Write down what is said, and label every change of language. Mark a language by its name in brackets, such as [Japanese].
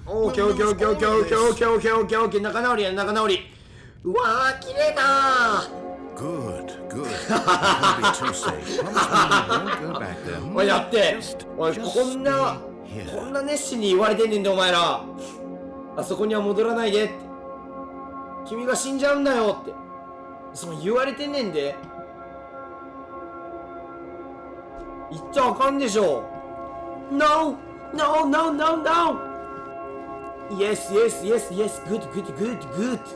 [Japanese] オーケーオーケーオーケーオーケーオーケーオーケーオーケーオーケーオーケー、仲直りや、仲直り。うわー、綺麗だー。 [English] Good, good. Don't be too safe. Promise me you won't go back there. [Japanese] おい、やって。おい、 [English] Just [Japanese] こんな [English] stay here. [Japanese] こんな熱心に言われてんねんで、お前ら。あそこには戻らないでって。君が死んじゃうんだよって。その言われてんねんで。言っちゃあかんでしょ。 [English] No! No, no, no, no! Yes, yes, yes, yes, good, good, good, good.